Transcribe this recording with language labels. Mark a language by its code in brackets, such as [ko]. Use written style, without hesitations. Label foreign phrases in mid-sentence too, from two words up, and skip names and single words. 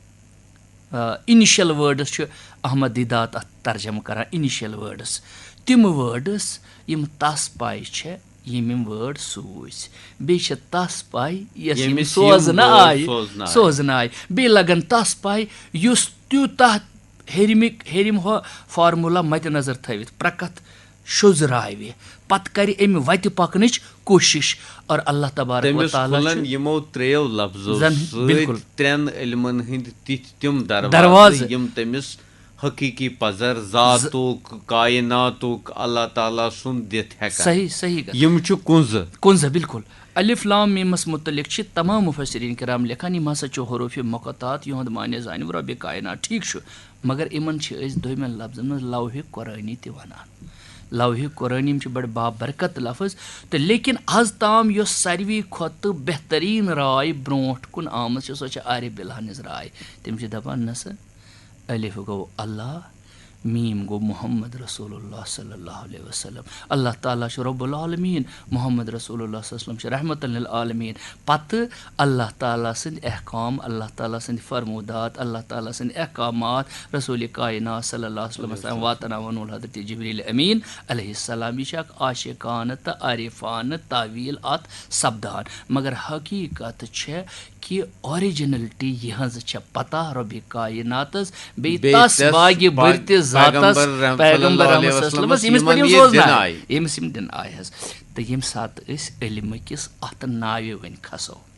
[en] initial words [ks] چھُ احمد دیٖدات اتھ ترجمہٕ کران اِنِشل وٲڈٕس تِم وٲڈٕس یِم تس پاے چھےٚ یِم وٲڈ سوٗزۍ بیٚیہِ چھِ تس پاے یۄس یِم سوزنہٕ آیہِ بیٚیہِ لگن تس پاے یُس تیوٗتاہ ہیٚرِم ہُہ فارمولا مدِ نظر تھٲوِتھ پرکتھ شوٚزراوِ پتہٕ کرِ امہِ وتہِ پکنٕچ کوٗشش اور [ar] اللہ تبارک وتعالیٰ [ks] یِمو ترٛیو لفظو سۭتۍ ترٛٮ۪ن علمن ہٕنٛدۍ تِتھۍ تِم دروازٕ یِم تٔمِس حقیٖقی پزر ذاتُک کایناتُک اللہ تعالیٰ سُنٛد دِتھ ہٮ۪کان صحیح یِم چھِ کُنزٕ بِلکُل الف لام میٖمس مُتعلق چھِ تمام مُفسریٖن کرام لیکھان یِم ہسا چھِ حروٗفِ مُقطعات یِہُنٛد معنی زانہِ رۄبِ کاینات ٹھیٖک چھُ مگر یِمن چھِ أسۍ دوٚیمٮ۪ن لفظن منٛز لوحِ قرٲنی تہِ ونان لوحِ قرٲنی یِم چھِ بڑٕ بابرکت لفظ تہٕ لیکن آز تام یۄس ساروی کھۄتہٕ بہتریٖن راے برونٛٹھ کُن آمٕژ چھِ سۄ چھِ عارف بِلہا ہٕنٛز راے تِم چھِ دپان نہ سا الف گوٚو اللہ میٖم گوٚو [ar] محمد رسول اللہ صلی اللہ علیہ وسلم [ks] اللہ تعالیٰ چھُ [ar] رۄب العالمیٖن محمد رسول اللہ صلی اللہ علیہ وسلم [ks] چھُ [ar] رحمتُ للعالمیٖن [ks] پتہٕ اللہ تعالیٰ سٕنٛدۍ احکام اللہ تعالیٰ سٕنٛدۍ فرموٗدات اللہ تعالیٰ سٕنٛدۍ احکامات رسول کاینات [ar] صلی اللہ [ks] علیہ وسلمس تام واتناوان حضرت جبریٖل امیٖن [ar] علیہ السلام [ks] یہِ چھِ اکھ عاشقانہٕ تہٕ عارفانہٕ تعویٖل اتھ سپدان مگر حقیٖقت چھےٚ کہِ آرجنلٹی یِہٕنٛز چھےٚ پتہ رۄبِ کایناتس بیٚیہِ تس باغہِ بٔرتِس ذاتس پیغمبر رحمت [ar] صلی اللہ علیہ وسلم [ks] ییٚمِس پٮ۪ٹھ یِم سوزنایہِ ییٚمِس یِم دِنہٕ آیہِ حظ تہٕ ییٚمہِ ساتہٕ أسۍ علمہٕ کِس اتھ ناوِ وۄنۍ کھسو